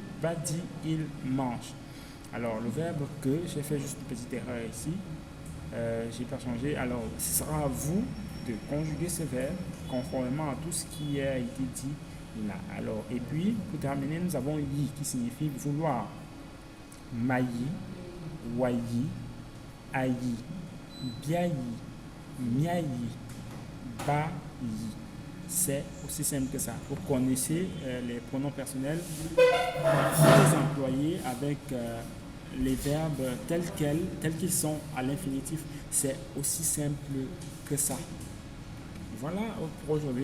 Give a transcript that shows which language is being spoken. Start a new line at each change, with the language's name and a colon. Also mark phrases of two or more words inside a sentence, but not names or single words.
French: Va dit, il mange. Alors, le verbe que, j'ai fait juste une petite erreur ici. Je n'ai pas changé. Alors, ce sera à vous de conjuguer ce verbe conformément à tout ce qui a été dit là. Alors, et puis, pour terminer, nous avons yi qui signifie vouloir. Mayi, wayi, ayi, biayi, miayi, bayi. C'est aussi simple que ça. Vous connaissez les pronoms personnels, vous les employez avec les verbes tels qu'ils sont à l'infinitif. C'est aussi simple que ça. Voilà pour aujourd'hui.